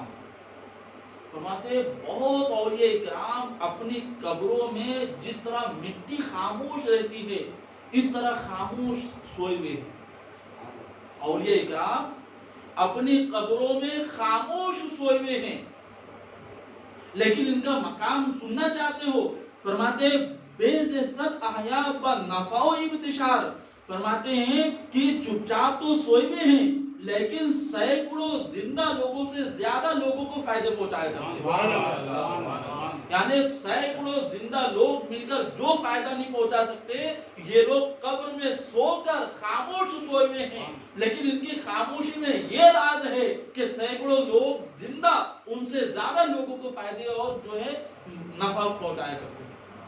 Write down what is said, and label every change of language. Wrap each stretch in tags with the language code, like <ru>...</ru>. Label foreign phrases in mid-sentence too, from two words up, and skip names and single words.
<ur>فرماتے ہیں بہت اولیاء اکرام اپنی قبروں میں جس طرح مٹی خاموش رہتی ہے اس طرح خاموش سوئے ہوئے ہیں۔ اولیاء اکرام اپنی قبروں میں خاموش سوئے ہوئے ہیں، لیکن ان کا مقام سننا چاہتے ہو؟ فرماتے</ur> <fa>بے صد احیا با نفع و ابتشار،</fa> <ur>فرماتے ہیں کہ چپ چاپ تو سوئے ہوئے ہیں لیکن سینکڑوں زندہ لوگوں سے زیادہ لوگوں کو فائدے پہنچائے گا۔ یعنی سینکڑوں زندہ لوگ مل کر جو فائدہ نہیں پہنچا سکتے، یہ لوگ قبر میں سو کر خاموش سوئے ہوئے ہیں، لیکن ان کی خاموشی میں یہ راز ہے کہ سینکڑوں لوگ زندہ ان سے زیادہ لوگوں کو فائدے اور جو ہے نفع پہنچایا کرتے ہیں۔</ur>